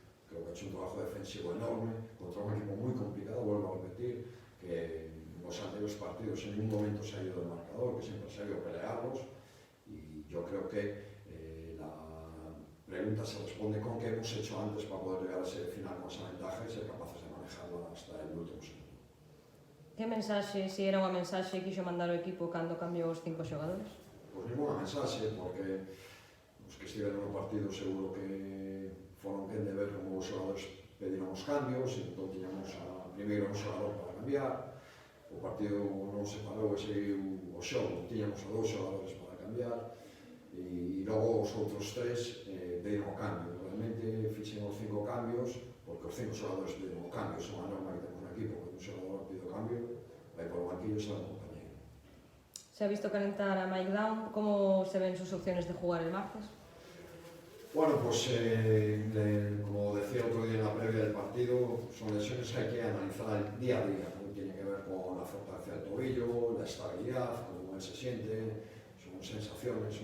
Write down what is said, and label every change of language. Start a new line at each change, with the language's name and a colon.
Spanish: Creo que ha hecho un trabajo defensivo enorme contra un equipo muy complicado, vuelvo a repetir, que en los anteriores partidos en ningún momento se ha ido del marcador, que siempre se ha ido a pelearlos, y yo creo que la pregunta se responde con qué hemos hecho antes para poder llegar a ese final con esa ventaja y ser capaces de manejarla hasta el último segundo.
Galician: Que mensaxe, se era unha mensaxe, quixo mandar o equipo cando cambiou os 5 xogadores? Pois ninguna mensaxe, porque os que estiveron no partido seguro que foron quen de ver como os xogadores pediron os cambios, e entón tiñamos primeiro un xogador para cambiar. O partido non se parou e seguiu o xogo, tiñamos a 2 xogadores para cambiar, e logo os outros 3 pediron o cambio. Realmente fixen os 5 cambios porque os 5 xogadores pediron o cambio. É unha norma que temos no equipo, que un xogador pide o cambio, vai por o banquillo e será un compañeiro.
Spanish: Se ha visto calentar a Mike Down, ¿cómo se ven sus opciones de jugar el martes? Bueno, pues como decía otro día en la previa del partido, son lesiones que hay que analizar día a día, ¿no? Tiene que ver con la fortaleza del tobillo, la estabilidad, cómo él se siente, son sensaciones.